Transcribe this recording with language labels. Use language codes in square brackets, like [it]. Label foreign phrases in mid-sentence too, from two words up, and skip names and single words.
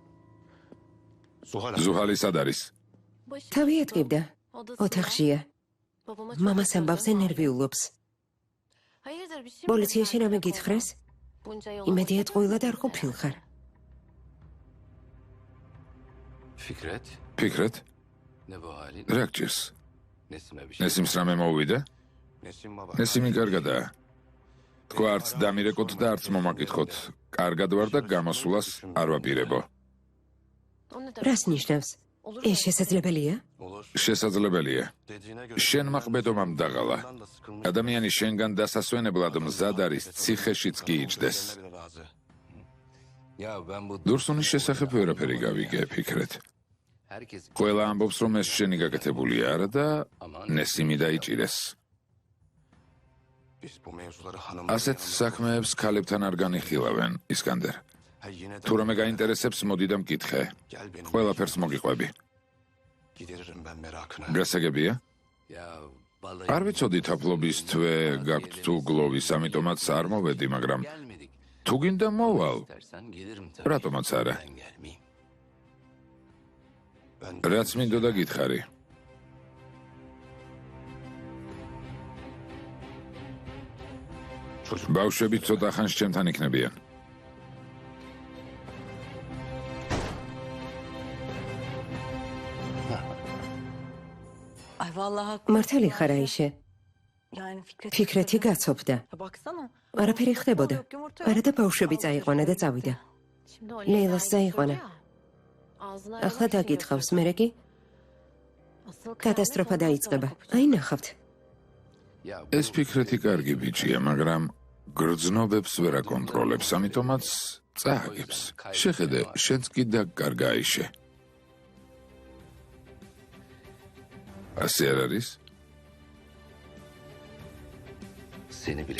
[ka] ზუჰალი სად არის? თავი ატკიბდა. ოთახშია. მამას ამბავს ენერვიულობს. პოლიციაში რამე გითხრეს? იმედია ტყუილად არ ყოფილ ხარ. [tr] Fikret, [ka] ფიქრეთ, [tr] ne bu halin? [ka] რა გჭირს? [tr] Nesime bir şey. [ka] ნესიმს რამე მოუვიდა? [tr] Nesim baba. [ka] ნესიმი კარგადაა. თქვა არც დამირეკოთ და არც მომაკითხოთ. კარგად ვარ და გამოსულას არ ვაპირებო. რას ნიშნავს? ეს შესაძლებელია? [tr] Olur. [ka] შესაძლებელია. [tr] Dediğine göre. [ka] შენ მაყბედომამ დაღალა. [tr] Ondan da sıkılmış. [ka] ადამიანი შენგან დასასვენებლად მზად არის ციხეშიც კი იჯდეს. [tr] Bile razı. Ya ben bu [ka] დურსუნის შესახებ ვერაფერი გავიგე, ფიქრეთ. [tr] herkes [ka] ყველა ამბობს, რომ ეს შენი გაკეთებულია არა და ნესიმი დაიჭირეს. [tr] Biz bu mevzuları hanım. [ka] ასეთ საქმეებს ქალებთან არ განიხილავენ, ისკანდერ. [tr] Ha yine de [ka] თუ რამე გაინტერესებს, მოდი და მკითხე. [tr] gel benim. [ka] ყველაფერს მოგიყვები. [tr] Gideririm ben merakına. [ka] გასაგებია? [tr] ya vallahi [ka] არ ვიცოდი თაფლობის თვე გაქვთ თუ გლოვის, ამიტომაც არ მოვედი, მაგრამ [tr] gelmedik. [ka] თუ გინდა მოვალ, [tr] İstersen gelirim tabii. [ka] რატომაც არა. [tr] Ben gelmeyeyim. Ben [ka] რაც მინდოდა გითხარი. [tr] çocuk [ka] ბავშვები ცოტა ხანს ჩემთან იქნებიან. [tr] Ay vallahi haklı. [ka] მართალი ხარ აიშე? [tr] Yani Fikret. [ka] ფიქრეთი გაცოფდა. [tr] Ya baksana. [ka] არაფერი ხდებოდა. [tr] Yok, yumurta [ka] არა [tr] yok. [ka] და ბავშვები წაიყვანა და წავიდა. ლეილას წაიყვანა. ახლა დაგითხავს, მერე კი კატასტროფა დაიწყება. აი ნახავთ. Ya ეს ფიქრეთი კარგი ბიჭია, მაგრამ გრძნობებს ვერ აკონტროლებს, ამიტომაც წააგებს. შეხედე, შენც კი დაგკარგა აიშე. ასე არ არის? [tr] seni bile